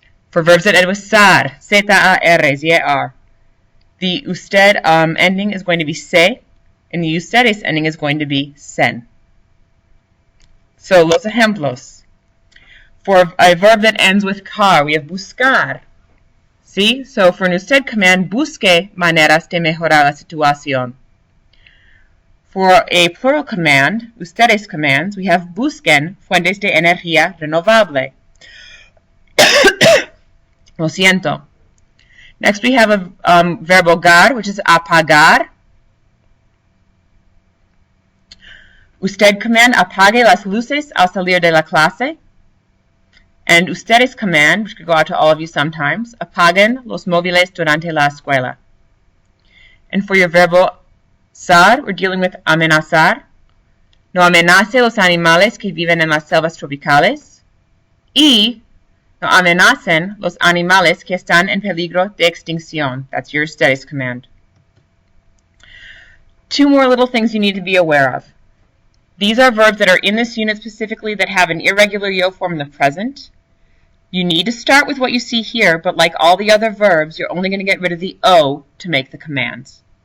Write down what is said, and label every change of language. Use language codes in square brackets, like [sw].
[en] For verbs that end with sar, Z-A-R, Z-A-R, the usted ending is going to be se, and the ustedes ending is going to be sen. So, [es] los ejemplos. [en] For a verb that ends with car, we have buscar. See? So, for an usted command, [es] busque maneras de mejorar la situación. [en] For a plural command, ustedes commands, we have [es] busquen fuentes de energía renovable. Lo siento. [en] Next we have a verb hogar, which is apagar. Usted command, [es] apague las luces al salir de la clase. [en] And ustedes command, which could go out to all of you sometimes, [es] apaguen los móviles durante la escuela. [en] And for your verbo zar, we're dealing with amenazar. [es] No amenace los animales que viven en las selvas tropicales. Y no amenacen los animales que están en peligro de extinción. [en] That's your ustedes command. Two more little things you need to be aware of. These are verbs that are in this unit specifically that have an irregular yo form in the present. You need to start with what you see here, but like all the other verbs, you're only going to get rid of the O to make the commands.